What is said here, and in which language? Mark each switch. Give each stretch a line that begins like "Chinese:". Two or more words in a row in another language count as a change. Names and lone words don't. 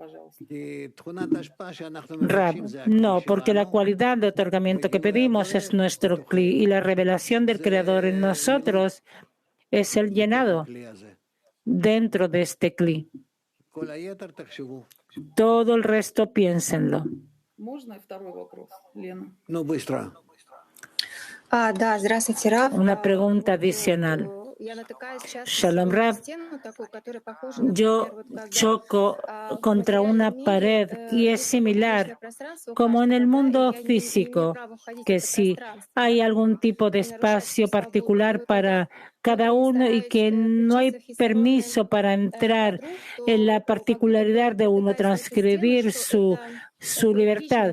Spanish: Rav, no, porque la cualidad de otorgamiento que pedimos es nuestro Kli y la revelación del Creador en nosotros es el llenado. dentro de este cli. Todo el resto piénsenlo.
Russian: Можно и второй вопрос, Лена? Ну, быстро. Да, здравствуйте, Рав.
Spanish: Una pregunta adicional.
Russian: Я натыкаюсь часто
Spanish: Shalom
Russian: на
Spanish: Rav,
Russian: стену такую, которая похожа,
Spanish: yo
Russian: например, вот когда
Spanish: choco contra una pared y es similar como en el mundo físico, que si hay algún tipo de espacio particular para cada uno y que no hay permiso para entrar en la particularidad de uno, transgredir su libertad.